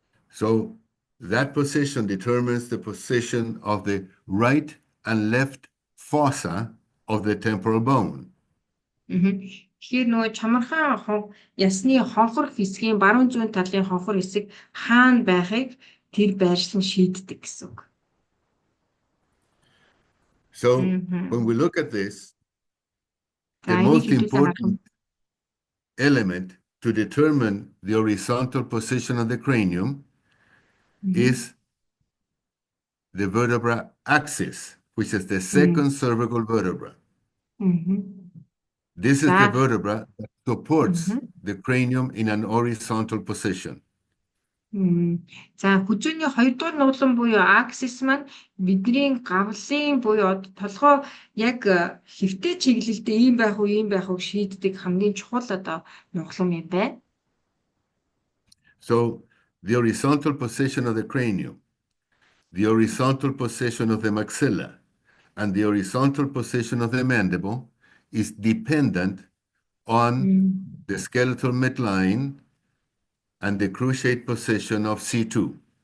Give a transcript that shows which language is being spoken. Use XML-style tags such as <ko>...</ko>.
<en>So that position determines the position of the right and left fossa of the temporal bone.</en> <mn>Тэгэхээр нөгөө чамархан ясны хонхор хэсгийн баруун зүүн талын хонхор хэсэг хаана байхыг тэр байршлан шийддэг гэсэн үг.</mn> <en>So when we look at this, the most important element to determine the horizontal position of the cranium is the vertebra axis, which is the second cervical vertebra. This is the vertebra that supports the cranium in an horizontal position.</en> <mn>За хүзүүний хоёрдугаар нуглан буюу аксис маань бидний гавлын буюу толгой яг хэвтэй чиглэлдээ ийм байх уу шийддэг хамгийн чухал одоо нуглан юм байна.</mn> <en>So the horizontal position of the cranium, the horizontal position of the maxilla, and the horizontal position of the mandible is dependent on the skeletal midline and the cruciate position of C2.</en>